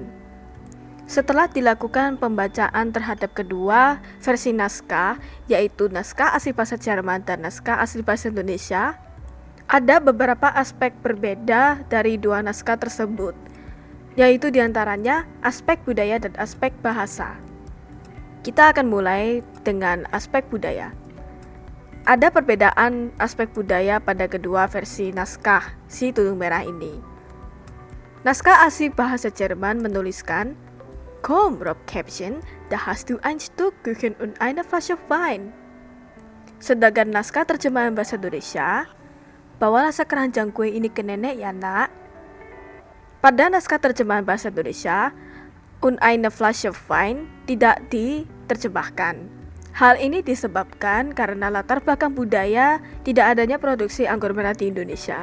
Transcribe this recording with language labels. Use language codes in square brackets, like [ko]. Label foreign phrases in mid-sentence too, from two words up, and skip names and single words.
[id] Setelah dilakukan pembacaan terhadap kedua versi naskah, yaitu naskah asli bahasa Jerman dan naskah asli bahasa Indonesia, ada beberapa aspek berbeda dari dua naskah tersebut, yaitu diantaranya aspek budaya dan aspek bahasa. Kita akan mulai dengan aspek budaya. Ada perbedaan aspek budaya pada kedua versi naskah Si Tudung Merah ini. Naskah asli bahasa Jerman menuliskan, [de] Komm, Rob Caption, da hast du ein Stück Kuchen und eine Flasche Wein. [id] Sedangkan naskah terjemahan bahasa Indonesia, bawalah sekeranjang kue ini ke nenek ya nak. Pada naskah terjemahan bahasa Indonesia, [de] und eine Flasche Wein [id] tidak diterjemahkan. Hal ini disebabkan karena latar belakang budaya tidak adanya produksi anggur merah di Indonesia.